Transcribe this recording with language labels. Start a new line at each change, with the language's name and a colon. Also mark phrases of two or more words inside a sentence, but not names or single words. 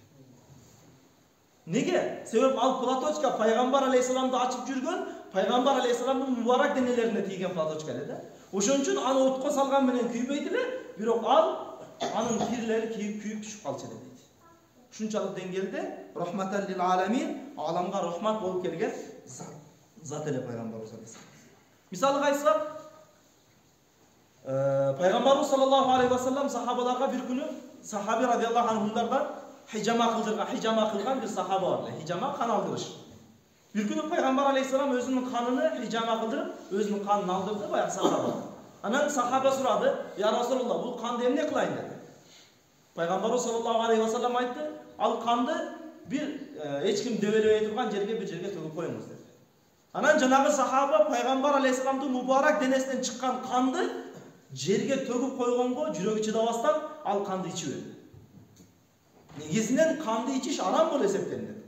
Kyrgyz: Неге? Себеп ал платочка пайгамбар алейхиссаламды ачып жүргөн, пайгамбар алейхиссаламдын мубарак денелерине тийген платочка эле да. Ошон үчүн аны отко салган менен күйбөйт эле, бирок ал анын кирлери күйүп түшүп калчу эле дейт. Ушунчалык деңгээлде
Arabic: رحمة للعالمين,
Kyrgyz: аламга рахмат болуп келген зат эле пайгамбарыбыз алейхиссалам. Мисалга айтсак, пайгамбарыбыз
Arabic: صلى الله عليه وسلم
Kyrgyz: сахабаларга бир күнү сахаби
Arabic: رضي الله عنهمдардан
Kyrgyz: хижама кылган бир сахаба бар эле. Хижама кан алдырыш. Бир күнү пайгамбар алейхиссалам өзүнүн канын хижама кылдырып, өзүнүн канын алдырды баягы сахаба. Анан сахаба сурады:
Arabic: "يا رسول الله,
Kyrgyz: бул канды эмне кылайын?" dedi. Пайгамбарыбыз
Arabic: صلى الله عليه وسلم
Kyrgyz: айтты: "Ал канды бир эч ким дөбөлөбөй турган жерге төгүп коюңуз" dedi. Анан жанагы сахаба пайгамбар алейхиссаламдын мубарак денесинен чыккан канды жерге төгүп койгонго жүрөгү чыдабастан ал канды ичип берди. Негизинен канды ичиш арам болуп эсептелинет.